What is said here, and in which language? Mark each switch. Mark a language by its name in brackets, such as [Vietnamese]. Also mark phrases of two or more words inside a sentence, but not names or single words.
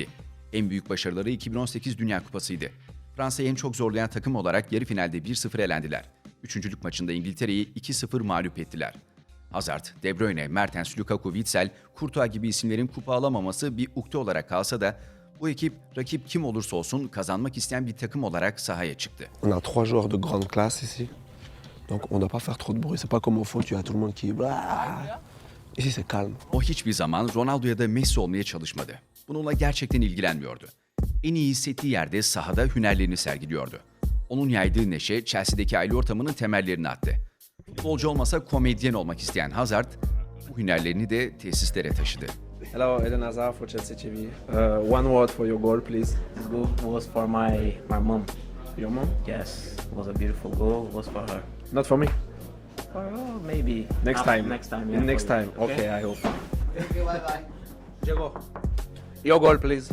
[Turkish] En büyük başarıları 2018 Dünya Kupası'ydı. Fransa'yı en çok zorlayan takım olarak yarı finalde 1-0 elendiler. Üçüncülük maçında İngiltere'yi 2-0 mağlup ettiler. Hazard, De Bruyne, Mertens, Lukaku, Witsel, Courtois gibi isimlerin kupa alamaması bir ukde olarak kalsa da bu ekip rakip kim olursa olsun kazanmak isteyen bir takım olarak sahaya çıktı. [French] On a 3 joueurs de grande classe ici. Donc on ne doit pas faire trop de bruit. C'est pas comme au foot, tu as tout le monde qui... Ici c'est calme. [Turkish] O hiçbir zaman Ronaldo ya da Messi olmaya çalışmadı. Bununla gerçekten ilgilenmiyordu. En iyi hissettiği yerde sahada hünerlerini sergiliyordu. Onun yaydığı neşe Chelsea'deki aile ortamının temellerini attı. Futbolcu olmasa komedyen olmak isteyen Hazard, bu hünerlerini de tesislere taşıdı. [English] Hello, Eden Hazard for Chelsea TV. One word for your goal, please. This goal was for my mom. Your mom? Yes, it was a beautiful goal. It was for her. Not for me. For her, maybe. Next time. Next time. Yeah, Next for you. time. Okay, I hope. Thank you, bye bye. Diego. Your goal, please.